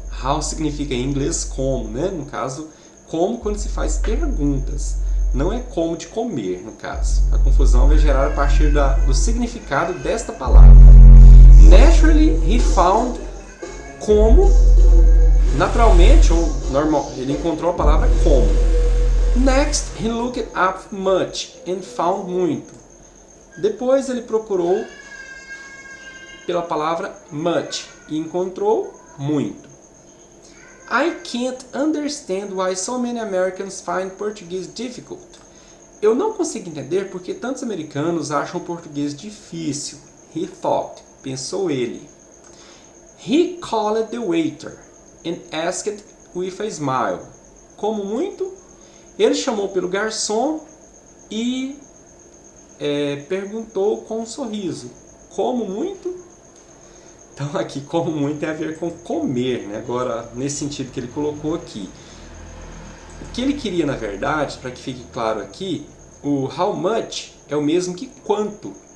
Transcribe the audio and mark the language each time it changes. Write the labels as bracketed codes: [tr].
[pt] How significa em inglês como, né? No caso, como quando se faz perguntas. Não é como de comer, no caso. A confusão vai gerar a partir do significado desta palavra. [en] Naturally, he found como. [pt] Naturalmente, ou normal, ele encontrou a palavra como. [en] Next, he looked up much and found muito. [pt] Depois ele procurou pela palavra much e encontrou muito. [en] I can't understand why so many Americans find Portuguese difficult. [pt] Eu não consigo entender porque tantos americanos acham o português difícil. [en] He thought, [pt] pensou ele. [en] He called the waiter and asked with a smile. [pt] Como muito? Ele chamou pelo garçom e perguntou com um sorriso. Como muito? Então aqui, como muito tem a ver com comer, né? Agora, nesse sentido que ele colocou aqui. O que ele queria, na verdade, para que fique claro aqui, o how much é o mesmo que quanto.